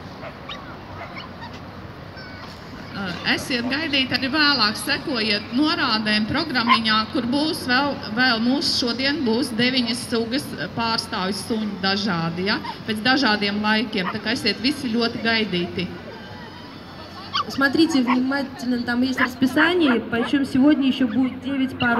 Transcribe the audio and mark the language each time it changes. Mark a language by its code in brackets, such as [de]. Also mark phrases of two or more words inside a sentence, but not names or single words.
[lv] Esiet gaidīt arī vēlāk, sekojiet norādēm programmiņā, kur būs vēl mūsu šodien būs 9 sugas pārstāvju suņi dažādi, ja? Pēc dažādiem laikiem, tā kā esiet visi ļoti gaidīti. [ru] Смотрите внимательно, там есть расписание, причем сегодня еще будет 9 пород.